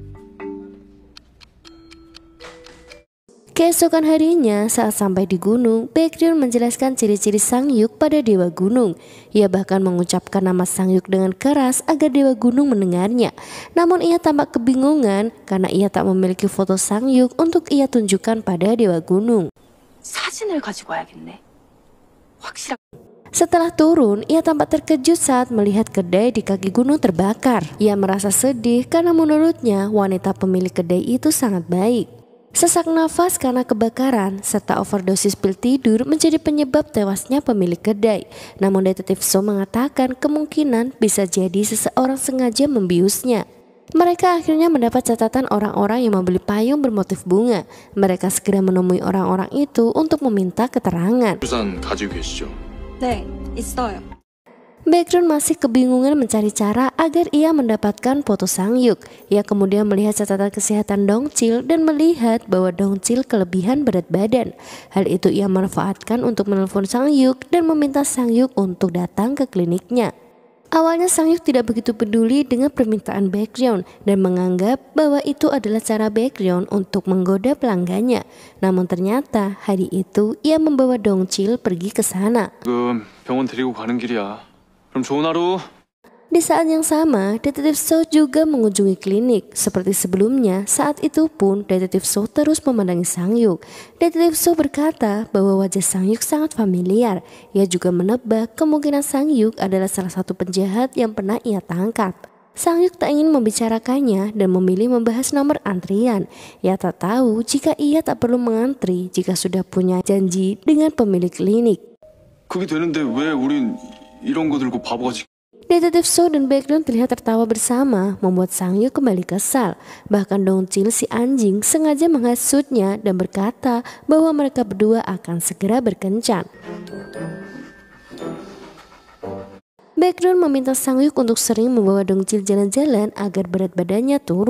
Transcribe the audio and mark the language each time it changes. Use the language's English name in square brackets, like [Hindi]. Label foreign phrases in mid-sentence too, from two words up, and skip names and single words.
[Indonesian] Keesokan harinya, saat sampai di gunung, Baekhyun menjelaskan ciri-ciri Sang-hyuk pada Dewa Gunung. Ia bahkan mengucapkan nama Sang-hyuk dengan keras agar Dewa Gunung mendengarnya. Namun ia tampak kebingungan karena ia tak memiliki foto Sang-hyuk untuk ia tunjukkan pada Dewa Gunung. [Korean] 사진을 가지고 와야겠네. 확실하게. [Indonesian] Setelah turun, ia tampak terkejut saat melihat kedai di kaki gunung terbakar. Ia merasa sedih karena menurutnya wanita pemilik kedai itu sangat baik. Sesak nafas karena kebakaran serta overdosis pil tidur menjadi penyebab tewasnya pemilik kedai. Namun detektif So mengatakan kemungkinan bisa jadi seseorang sengaja membiusnya. Mereka akhirnya mendapat catatan orang-orang yang membeli payung bermotif bunga. Mereka segera menemui orang-orang itu untuk meminta keterangan. [Korean] 우산 가지고 계시죠? 네, 있어요. [Indonesian] Baekhyun masih kebingungan mencari cara agar ia mendapatkan foto Sang-hyuk. Ia kemudian melihat catatan kesehatan Dongchil dan melihat bahwa Dongchil kelebihan berat badan. Hal itu ia manfaatkan untuk menelpon Sang-hyuk dan meminta Sang-hyuk untuk datang ke kliniknya. Awalnya Sang-hyuk tidak begitu peduli dengan permintaan Baekhyun dan menganggap bahwa itu adalah cara Baekhyun untuk menggoda pelanggannya. Namun ternyata hari itu ia membawa Dongchil pergi ke sana. [Korean] 지금 병원 데리고 가는 길이야. 그럼 좋은 하루. [Indonesian] Di saat yang sama, Detektif So juga mengunjungi klinik. Seperti sebelumnya, saat itu pun Detektif So terus memandangi Sang-yuk. Detektif So berkata bahwa wajah Sang-yuk sangat familiar. Ia juga menebak kemungkinan Sang-yuk adalah salah satu penjahat yang pernah ia tangkap. Sang-yuk tak ingin membicarakannya dan memilih membahas nomor antrian. Ia tak tahu jika ia tak perlu mengantri jika sudah punya janji dengan pemilik klinik. [Korean] 그게 되는데 왜 우린 이런 거 들고 바보같이 [Indonesian] Detektif So dan Baekhyun terlihat tertawa bersama, membuat Sang-yuk kembali kesal. Bahkan Dong-chil si anjing sengaja menghasutnya dan berkata bahwa mereka berdua akan segera berkencan. Baekhyun meminta Sang-yuk untuk sering membawa Dong-chil jalan-jalan agar berat badannya turun.